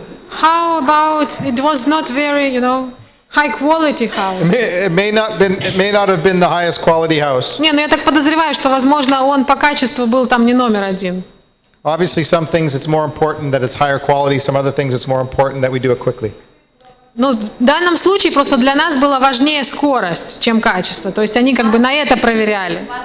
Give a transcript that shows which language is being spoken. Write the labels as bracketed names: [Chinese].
[English] How about it was not very, high quality house? It may not have been the highest quality house. [Russian] Не, я так подозреваю, что, возможно, он по качеству был там не номер 1. [English] Obviously, some things it's more important that it's higher quality. Some other things it's more important that we do it quickly. [Russian] Ну, в данном случае просто для нас было важнее скорость, чем качество. То есть они как бы на это проверяли.